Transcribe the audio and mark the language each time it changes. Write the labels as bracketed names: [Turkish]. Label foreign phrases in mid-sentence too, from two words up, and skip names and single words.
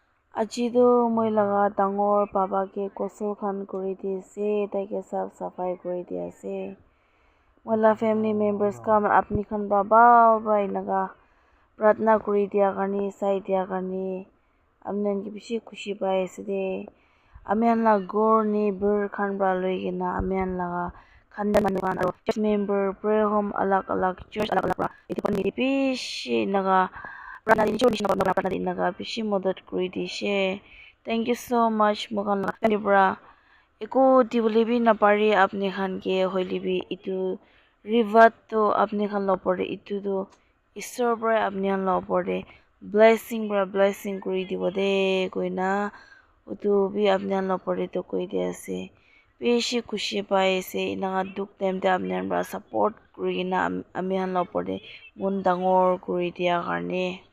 [Naga Pidgin] Aji do moi laga dangor baba ke kosul khan kuri di ase taike saf safai kuri di ase moi la [English] family members [Naga Pidgin] khan apni khan baba para enaga pratna kuri dia karne sai dia karne amnen ke bishi khushi pai ase de amihan la ghor neighbor khan para loi kena amihan laga khandan manu khan aro [English] church member prayer home [Naga Pidgin] alak alak church alak alak para etu khan mili bishi enaga pratna di nichor nishina pratna di enaga bishi madad kuri dishe [English] thank you so much [Naga Pidgin] moikhan la family para eko dibole bi napare apni khan ke hoile bi etu rivat to apni khan la opor de etu to Ishwar para apni khan la opor de blessing para blessing kuri dibo de koina utu bi apni khan la opor de to koi di ase bishi khushi pai ase enaga duk time te apni khan para support kuri kena ami khan la opor de mon dangor kuri dia karne